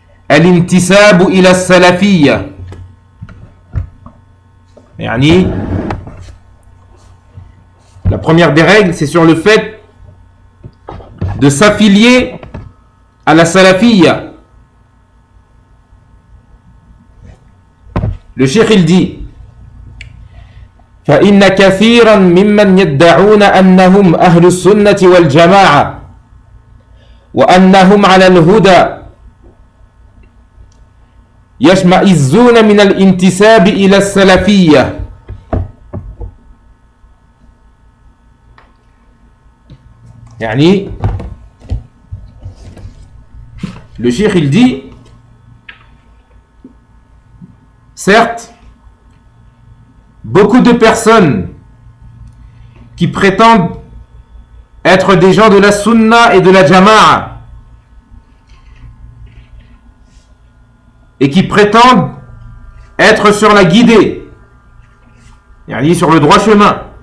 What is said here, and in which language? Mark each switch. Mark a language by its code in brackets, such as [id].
[ar] الانتساب إلى السلفية يعني [fr] la première des règles, c'est sur le fait de s'affilier à la salafia. Le cheikh, il dit: [ar] فإن كثيرا ممن يدعون أنهم أهل السنة والجماعة وأنهم على الهدى يشمئزون من الانتساب إلى السلفية. [fr] يعني le cheikh, il dit: certes, beaucoup de personnes qui prétendent être des gens de la sunna et de la jama'a et qui prétendent être sur la guidée, yani sur le droit chemin,